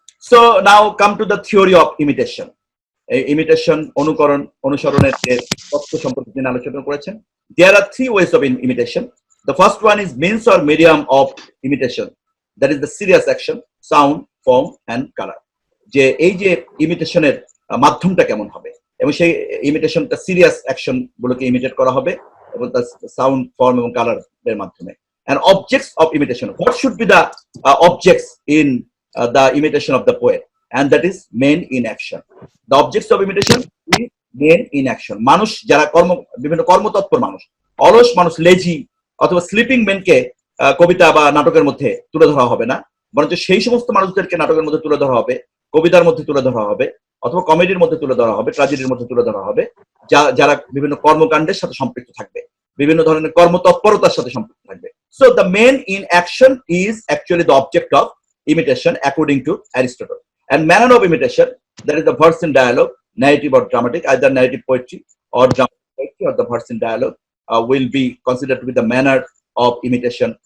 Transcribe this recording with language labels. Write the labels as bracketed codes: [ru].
[en] So now come to the theory of imitation. [bn] Imitation, অনুসরণের যে তত্ত্ব সম্পর্কে তিনি আলোচনা করেছেন। [en] There are three ways of imitation. The first one is means or medium of imitation. That is the serious action, sound, form, and color. [bn] যে এই যে ইমিটেশনের মাধ্যমটা কেমন হবে এবং সেই ইমিটেশনটা সিরিয়াস অ্যাকশন গুলোকে ইমিটেট করা হবে এবং তার সাউন্ড, ফর্ম এবং কালার এর মাধ্যমে। [en] And objects of imitation. What should be the objects in the imitation of the poet? And that is men in action. The objects of imitation is men in action. [bn] মানুষ যারা বিভিন্ন কর্মতৎপর মানুষ, অলস মানুষ, lazy অথবা sleeping মেনকে কবিতা বা নাটকের মধ্যে তুলে ধরা হবে না, বরঞ্চ সেই সমস্ত মানুষদেরকে নাটকের মধ্যে তুলে ধরা হবে, কবিতার মধ্যে তুলে ধরা হবে, অথবা কমেডির মধ্যে তুলে ধরা হবে, ট্র্যাজেডির মধ্যে তুলে ধরা হবে, যারা বিভিন্ন কর্মকাণ্ডের সাথে সম্পৃক্ত থাকবে, বিভিন্ন ধরনের কর্মতৎপরতার সাথে সম্পৃক্ত থাকবে। [en] So the man in action is actually the object of imitation according to Aristotle. And manner of imitation, that is the verse in dialogue, narrative or dramatic, either narrative poetry or dramatic poetry or the verse in dialogue will be considered to be the manner of imitation.